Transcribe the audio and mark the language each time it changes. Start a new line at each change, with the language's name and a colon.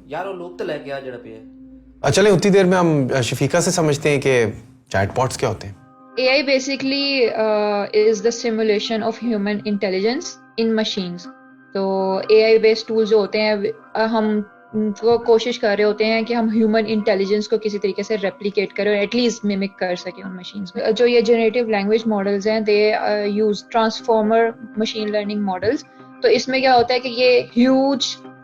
Urdu: یار وہ لوپ تو لے کے آ جڑا پہ ہے۔ چلیں اتنی دیر میں ہم شفیقہ سے سمجھتے ہیں کہ چیٹ باٹس کیا ہوتے ہیں۔
English: AI basically is the simulation of human intelligence in machines.
Urdu: تو AI based tools جو ہوتے ہیں، ہم وہ کوشش کر رہے ہوتے ہیں کہ ہم ہیومن انٹیلیجنس کو کسی طریقے سے ریپلیکیٹ کریں اور ایٹ لیسٹ میمک کر سکیں ان مشینز میں۔ جو یہ جنریٹیو لینگویج ماڈلز ہیں،
English: They use transformer machine learning models.
Urdu: تو اس میں کیا ہوتا ہے کہ یہ ہیوج